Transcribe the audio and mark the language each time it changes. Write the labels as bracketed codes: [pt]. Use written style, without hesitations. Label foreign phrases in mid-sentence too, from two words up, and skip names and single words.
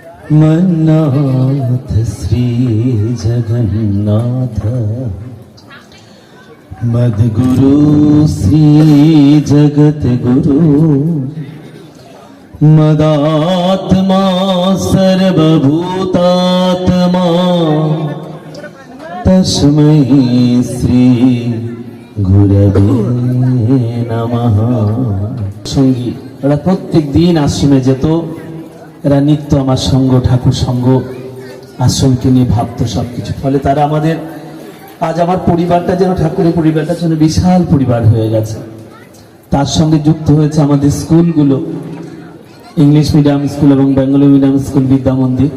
[sa] मन्नाथ श्री जगन्नाथ मद्गुरु श्री जगत गुरु मदात्मा सर्वभूतात्मा तस्मै श्री गुरवे नमः। [bn] সঙ্গী ওরা প্রত্যেক দিন আশ্রমে যেত, এরা নিত্য আমার সঙ্গ, ঠাকুর সঙ্গ, আশ্রমকে নিয়ে ভাবতো সবকিছু। ফলে তারা আমাদের আজ আমার পরিবারটা যেন ঠাকুরের পরিবারটা যেন বিশাল পরিবার হয়ে গেছে। তার সঙ্গে যুক্ত হয়েছে আমাদের স্কুলগুলো, [en] English medium school [bn] এবং [en] Bengali medium school, [bn] বিদ্যা মন্দির।